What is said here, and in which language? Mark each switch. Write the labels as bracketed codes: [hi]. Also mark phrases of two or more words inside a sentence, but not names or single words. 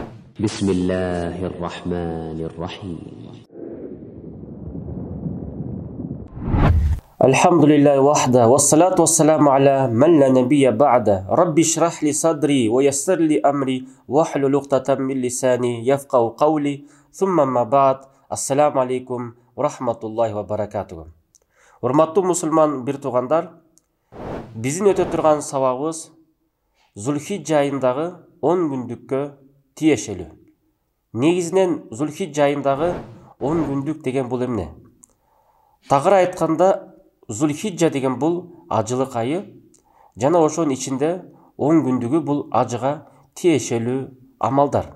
[ar] بسم الله الرحمن الرحيم الحمد لله وحده والصلاة والسلام على من لا نبي بعده رب اشرح لي صدري ويسر لي أمري واحلل عقدة من لساني يفقهوا قولي ثم ما بعد السلام عليكم ورحمة الله وبركاته. [ky] Урматтуу мусулман бир туугандар, биздин өтө турган сабагыбыз Зулхиджа айындагы 10 күндүккө тиешелүү. Негизинен Зулхиджа айындагы 10 күндүк деген бул эмне? Тагыра айтканда Зулхиджа деген бул ажылык айы, жана ошонун ичинде 10 күндүгү бул ажыга тиешелүү амалдар.